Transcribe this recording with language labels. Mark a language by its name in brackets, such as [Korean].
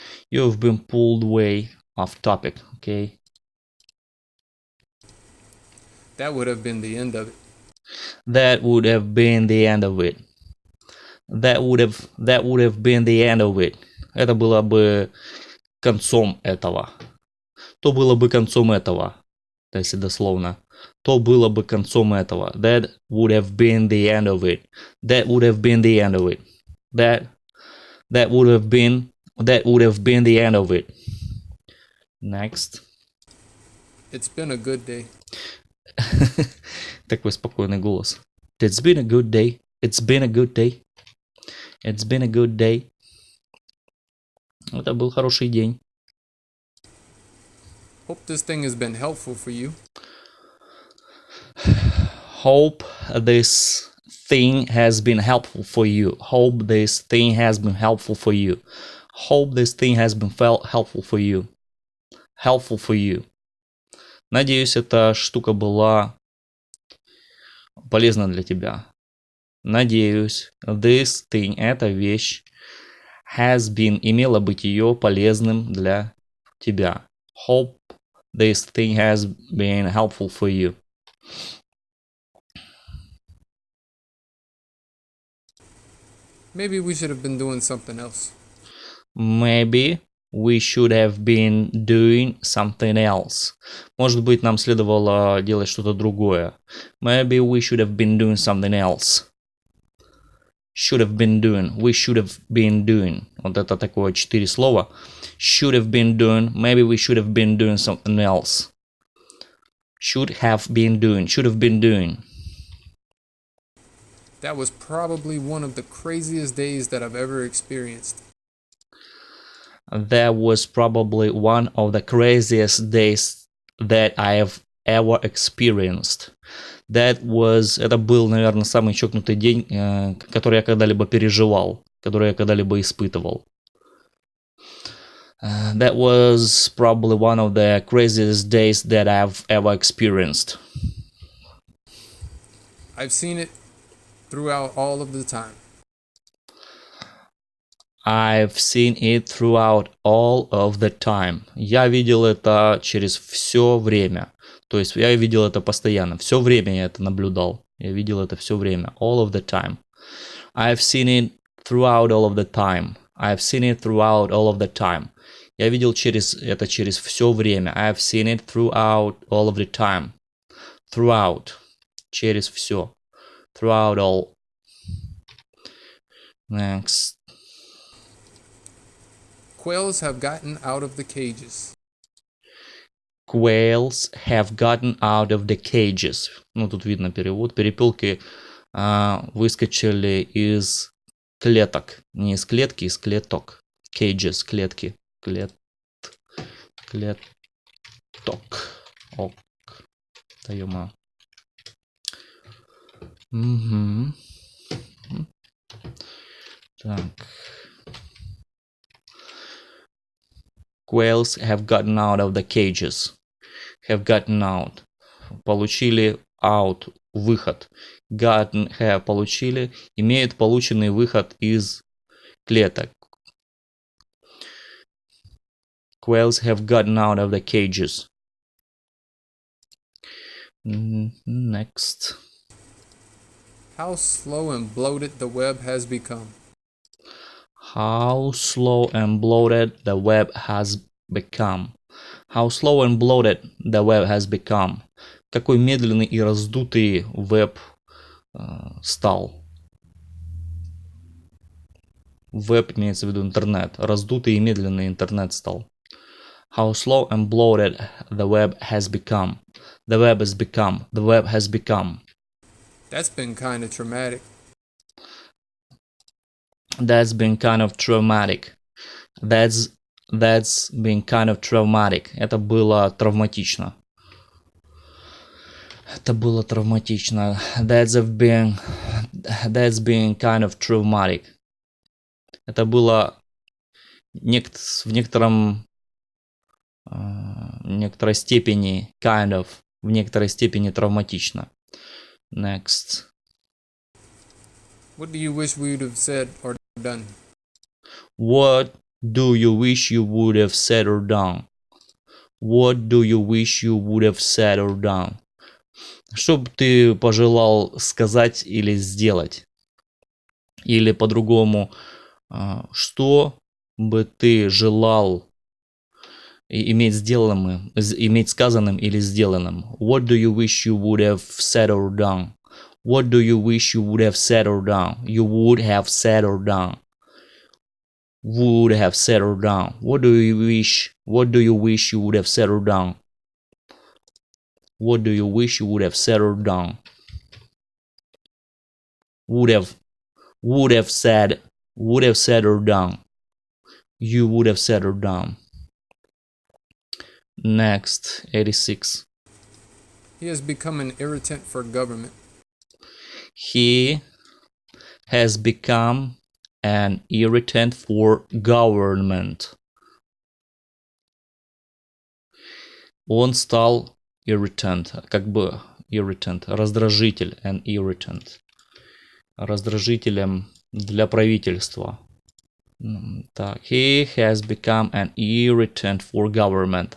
[English] You've been pulled way off topic. Okay. That would have been the end of it. That would have been the end of it. That would have been the end of it. [Russian] Это было бы концом этого. То было бы концом этого. Если дословно. То было бы концом этого. [English] That would have been the end of it. That would have been the end of it. That would have been the end of it. Next. It's been a good day. [Russian] Такой спокойный голос. [English] It's been a good day. It's been a good day. It's been a good day. [Russian] Это был хороший день. [English] Hope this thing has been helpful for you. Hope this thing has been helpful for you. Hope this thing has been helpful for you. Hope this thing has been helpful for you. Helpful for you. [Russian] Надеюсь, эта штука была полезна для тебя. Надеюсь, [English] this thing, [Russian] эта вещь, [English] has been, [Russian] имела быть ее полезным для тебя. [English] Hope this thing has been helpful for you. Maybe we should have been doing something else. Maybe we should have been doing something else. [Russian] Может быть, нам следовало делать что-то другое. [English] Maybe we should have been doing something else. Should have been doing. We should have been doing. [Russian] Вот это такое 4 слова. [English] Should have been doing. Maybe we should have been doing something else. Should have been doing. Should have been doing. That was probably one of the craziest days that I've ever experienced. That was probably one of the craziest days that I have ever experienced. [Russian] Это был, наверное, самый чокнутый день, который я когда-либо переживал, который я когда-либо испытывал. [English] That was probably one of the craziest days that I've ever experienced. I've seen it throughout all of the time. I've seen it throughout all of the time. [Russian] Я видел это через все время. То есть я видел это постоянно. Все время я это наблюдал. Я видел это все время. [English] All of the time. I've seen it throughout all of the time. I've seen it throughout all of the time. [Russian] Я видел это через все время. [English] I've seen it throughout all of the time. Throughout. [Russian] Через все. [English] Throughout all. Next. Quails have gotten out of the cages. Quails have gotten out of the cages. [Russian] Ну, тут видно перевод. Перепелки выскочили из клеток. Не из клетки, из клеток. Cages, клетки. Клеток. Ок. Да ё-моё. Угу. Так. [English] Quails have gotten out of the cages. Have gotten out. [Russian] Получили out. Выход. [English] Gotten, have, получили. [Russian] Имеют полученный выход из клеток. [English] Quails have gotten out of the cages. Next. How slow and bloated the web has become. How slow and bloated the web has become. How slow and bloated the web has become. [Russian] Какой медленный и раздутый веб стал. Веб имеется в виду интернет. Раздутый и медленный интернет стал. [English] How slow and bloated the web has become. The web has become. The web has become. That's been kind of traumatic. That's been kind of traumatic. That's been kind of traumatic. [Russian] Это было травматично. Это было травматично. [English] That's been kind of traumatic. [Russian] Это было в некоторой степени [English] kind of, [Russian] в некоторой степени травматично. [English] Next. What do you wish we would have said or done? What do you wish you would have said or done? What do you wish you would have said or done? [Russian] Что бы ты пожелал сказать или сделать? Или по-другому, что бы ты желал иметь сказанным или сделанным? [English] What do you wish you would have said or done? What do you wish you would have said or done? You would have said or done. Would have said or done. What do you wish you would have said or done? What do you wish you would have said or done? Would have said or done. You would have said or done. Next, 86. He has become an irritant for government. He has become an irritant for government. [Russian] Он стал [English] irritant, irritant, [Russian] раздражитель, [English] an irritant. [Russian] Раздражителем для правительства. [English] Так, he has become an irritant for government.